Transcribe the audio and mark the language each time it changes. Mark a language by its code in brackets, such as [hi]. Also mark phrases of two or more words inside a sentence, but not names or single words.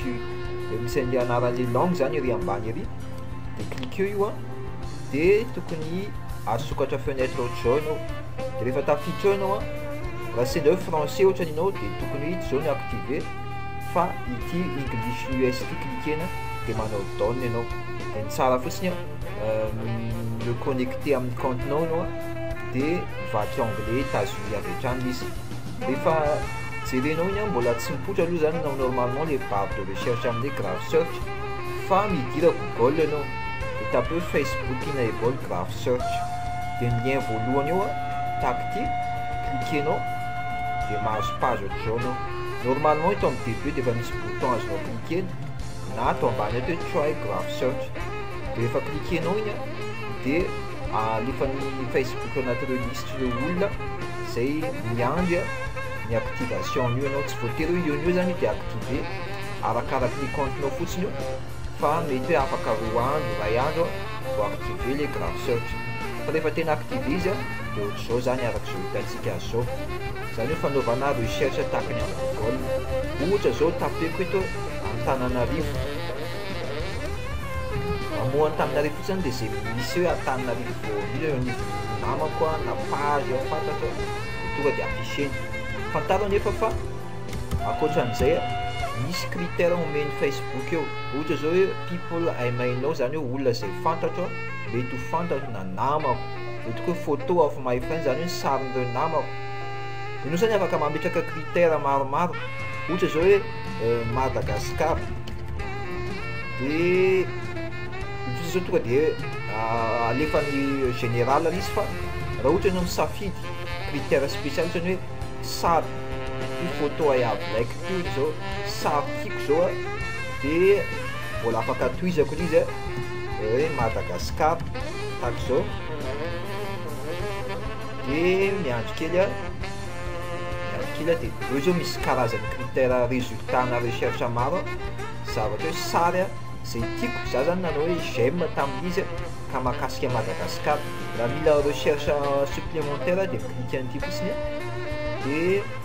[mg] misendy anaran' [fr] le langue [mg] zany ery ambany ery de clique io a de tokony asokatra fenêtre ohatr'izao ianao de rehefa tafiditra ao ianao a raha sendra hoe français ohatrany ianao de tokony ity zao ny activé fa ity [en] English US [mg] ity cliquena de manao down ianao de ny tsara fotsiny le connecté amin'ny comptenao ianao a de mivaky [fr] anglais États-Unis [mg] avy hatrany izy. Rehefa jerenao iny a mbola tsy mipoitra aloha zany nao [fr] normalement les barres de recherche [mg] amin'ny [en] graph search [mg] fa midira Google ianao de tape hoe [en] Facebook enable graph search [mg] de ny lien voalohany eo a tac-ty cliquenao de mahazo page ohatr'izao anao. Normalement eto amin'ny début de efa misy bouton azonao cliquer na ato ambany ato hoe [en] try graph search [mg] de rehefa cliquenao iny a de alefan'ny Facebook anatin'ireo listre olona zay miandry a ny activation an'io ianao, tsy voatery hoe io zany de activé arakaraky ny comptenao fotsiny io fa mety hoe afaka 2 andro, 3 andro vao [fr] activé le [en] graph search [mg] fa rehefa tena activé izy a de ohatr'izao zany arak'izao hitantsika azy zao. Zany hoe fanaovana recherche tahakany amin'ny Google ohatra zao tapeko eto Antananarivo amoa Antananarivo zany de zay misy hoe Antananarivo io ny namako a na page fantatra tonga de affiché fantarany efa fa akoatran'izay a misy critère omeny Facebook eo ohatra zao hoe [en] people I may know [mg] zany hoe olona zay fantatra mety ho fantatro na namako mety hoe [en] photo of my friend [mg] zany hoe sarin'ireo namako. Ianao zany afaka mametraka critère maromaro ohatra zao hoe Madagascar de zao tonga de alefany général izy fa raha ohatra ianao misafidy [fr] critère spécial [mg] zany hoe sary io [en] photo I have like [mg] io zao sary tiako zao a de mbola afaka tohizako izy hoe Madagascar tahaka zao de miandry kely a de eo zao misy karazany [fr] critère résultat [mg] na recherche maro zavatra hoe sary a zay tiako za zany nanao hoe j'aime tamin'izy ka mahakasika Madagascar raha mila [fr] recherche supplémentaire [mg] de clique an'ity fotsiny de